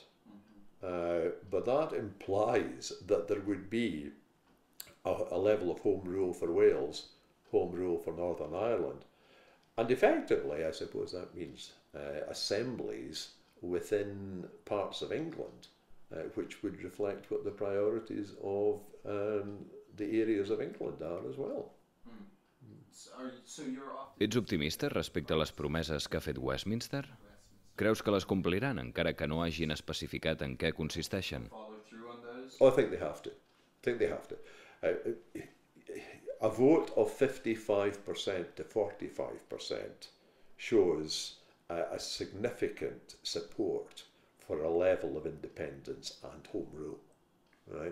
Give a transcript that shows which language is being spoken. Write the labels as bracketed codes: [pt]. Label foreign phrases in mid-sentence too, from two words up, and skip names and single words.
[en] But that implies that there would be a level of home rule for Wales, home rule for Northern Ireland. And effectively, I suppose that means assemblies within parts of England, which would reflect what the priorities of the areas of England are as well. [ca] Ets optimista respecte a les promeses que ha fet Westminster? Creus que les compliran, encara que no hagin especificat en què consisteixen? [en] Oh, I think they have to. A vote of 55% to 45% shows a significant support for a level of independence and home rule. Right?